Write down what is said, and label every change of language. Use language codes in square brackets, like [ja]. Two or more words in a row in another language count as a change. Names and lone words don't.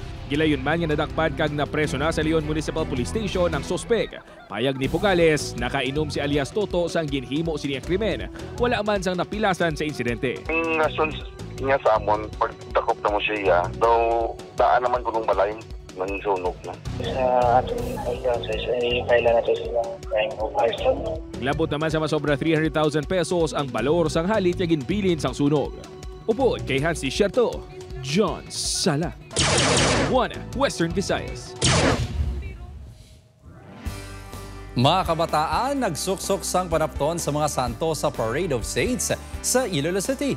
[hil] Gilayon man nga nadakpan kag napreso na sa Leon Municipal Police Station ang sospek. Payag ni Pugales, nakainom si alias Toto sang ginhimo sini ang krimen. Wala man sang napilasan sa insidente. Ang rason niya sa amon, pagdakop na mo siya, daw daan naman kunong balay ng sunog na. [tl] Sa ating pag-process, ay kailan natin silang [en] crime of arson. [hil] Labot naman sa masobra 300,000 pesos ang balor sang halit nga ginbilin sang sunog. Upod kay Hans T. Sherto, John Sala. 1 Western Visayas. Mga kabataan, nagsuksok sang panapton sa mga santo sa Parade of Saints sa Iloilo City.